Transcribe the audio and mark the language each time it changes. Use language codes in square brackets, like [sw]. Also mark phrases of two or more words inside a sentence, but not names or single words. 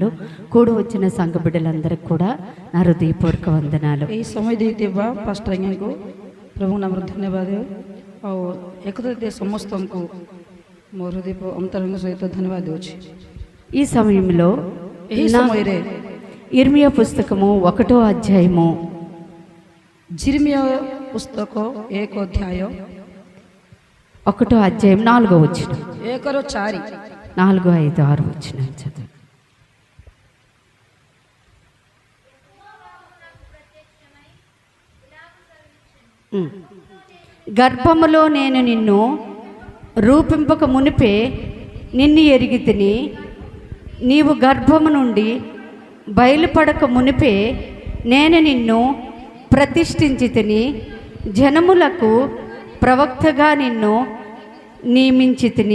[te] కూడి వచ్చిన సంఘ బిడ్డలందరికీ కూడా నా హృదయపూర్వక వందనాలు. [bn] এই সময় [or] ଦେଇଥିବା ପାଷ୍ଟର ଆଜ୍ଞାଙ୍କୁ ପ୍ରଭୁଙ୍କ ନାମରେ ଧନ୍ୟବାଦ ଆଉ ଏକତ୍ରିତ ସମସ୍ତଙ୍କୁ ମୋ ହୃଦୟ ଅନ୍ତରଙ୍ଗ ସହିତ ଧନ୍ୟବାଦ ଦେଉଛି. [te] ఈ సమయంలో [or] ଏହି ସମୟରେ [te] ఇర్మియా పుస్తకము 1వ అధ్యాయము జిర్మియా పుస్తక 1వ అధ్యాయ 1వ అధ్యాయం 4వ వచనం [or] 1ରୁ 4 [te] 4, 5, 6 వచనం చదువు. గర్భములో నేను నిన్ను రూపింపక మునిపే నిన్ను ఎరిగి తిని, నీవు గర్భము నుండి బయలుపడక మునిపే నేను నిన్ను ప్రతిష్ఠించి తిని, జనములకు ప్రవక్తగా నిన్ను నియమించి తిని.